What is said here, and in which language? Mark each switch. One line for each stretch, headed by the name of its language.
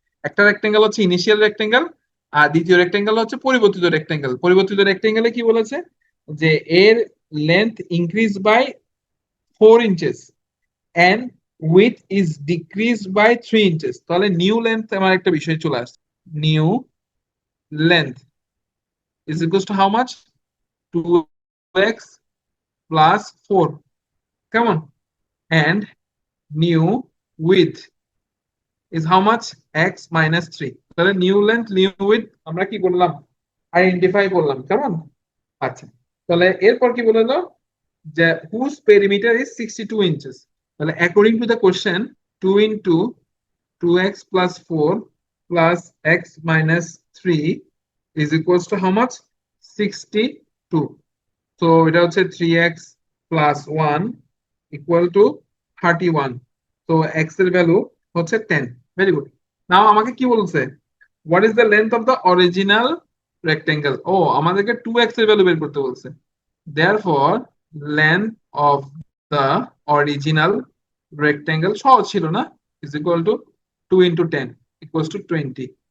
Bangla: একটা রেক্টেঙ্গেল হচ্ছে initial rectangle, আর দ্বিতীয় রেক্টেঙ্গেল হচ্ছে পরিবর্তিত রেক্টেঙ্গেল। পরিবর্তিত রেক্টেঙ্গেলে কি বলেছে, যে এর length increase by 4 inches and
English: width is decreased by 3 inches।
Bangla: তাহলে নিউ লেন্থ আমার একটা বিষয় চলে আসছে।
English: New length is equals to how much? 2x plus 4, কেমন? And new width is how much? x minus 3।
Bangla: তাহলে নিউ লেন্থ নিউ width আমরা কি করলাম, আইডেন্টিফাই করলাম, কেমন? আচ্ছা, তাহলে এরপর কি বললো, যে হুজ পেরিমিটার ইজ 62 inches।
English: তাহলে according to the question 2 into 2x plus 4 plus x minus 3 is equals to how much? 62। তো এটা হচ্ছে 3x plus 1 equal to 31।
Bangla: তো x এর ভ্যালু হচ্ছে 10। Very good. নাও আমাকে কি বলছে,
English: What is the length of the original rectangle.
Bangla: ও, আমাদেরকে 2x এর ভ্যালু বের করতে বলছে। Therefore length of the original rectangle, সহজ ছিল না,
English: Is equal to 2 into 10 equals to 20।